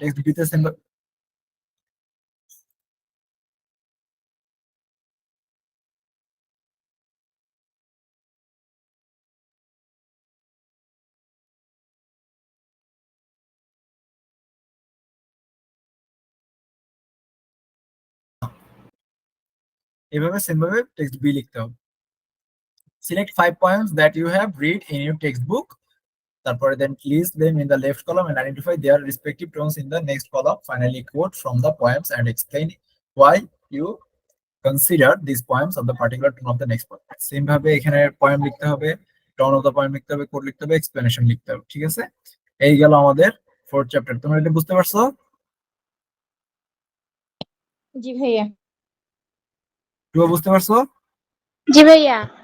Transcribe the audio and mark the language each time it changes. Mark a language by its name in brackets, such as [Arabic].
[Bangla] Text বিতে same এভাবে same ভাবে টেক্সট বি লিখতে হবে। [English] Select 5 poems that you have read in your textbook. [Bangla] তারপরে [English] then list them in the left column and identify their respective tones in the next column. Finally, quote from the poems and explain why you consider these poems of the particular tone of the next poem. [Bangla] Same ভাবে এখানে poem লিখতে হবে, [English] tone of the poem [Bangla] লিখতে হবে, code লিখতে হবে, explanation লিখতে হবে। ঠিক আছে, এই গেল আমাদের 4th চ্যাপ্টার। তোমরা এটা বুঝতে পারছো? জি ভাইয়া। তুমিও বুঝতে পারছো? জি ভাইয়া।